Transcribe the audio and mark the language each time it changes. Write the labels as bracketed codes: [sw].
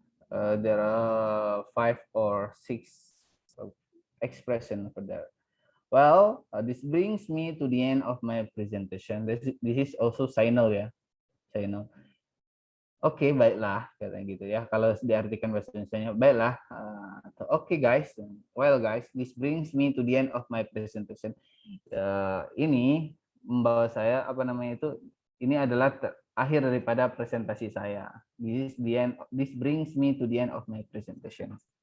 [en] There are 5 or 6 expression for there. Well, this brings me to the end of my presentation. This is also signal ya, signal. [id] Oke, baiklah, katanya gitu ya. Kalau diartikan bahasa Indonesianya, baiklah. [en] Oke guys, well guys, this brings me to the end of my presentation. [id] Ini membawa saya ini adalah akhir daripada presentasi saya. [en] This brings me to the end of my presentation.